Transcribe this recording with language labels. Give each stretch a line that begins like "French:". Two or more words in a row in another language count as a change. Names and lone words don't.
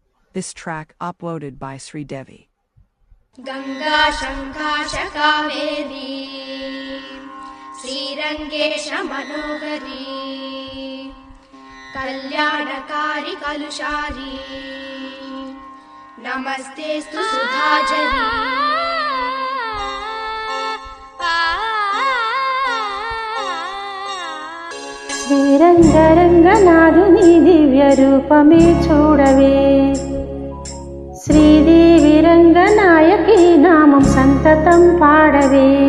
English: This track uploaded by Sridevi.
Sanskrit: गङ्गा शङ्काशा कावेरी श्रीरङ्गेशा मनोहरी कल्याणकरी कलुषहारी नमस्तेऽस्तु सुधाझरी
Telugu: శ్రీరంగరంగనాథుని దివ్య రూపమే చూడవే శ్రీదేవి రంగనాయకి నామం సంతతం పాడవే